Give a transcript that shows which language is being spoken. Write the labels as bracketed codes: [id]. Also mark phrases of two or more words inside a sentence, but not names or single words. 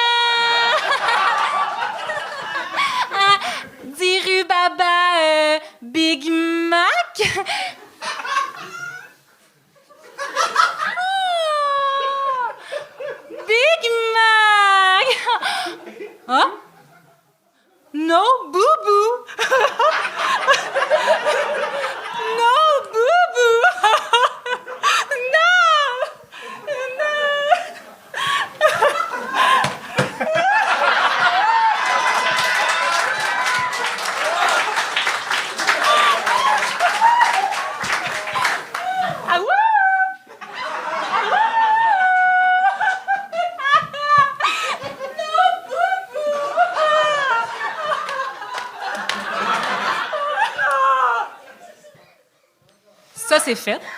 [en] Diru baba Big Mac? Oh, Big Mac! [fr] Hein? [en] No boo-boo! No boo-boo! No! [fr] Ah ouais! Ça, c'est fait.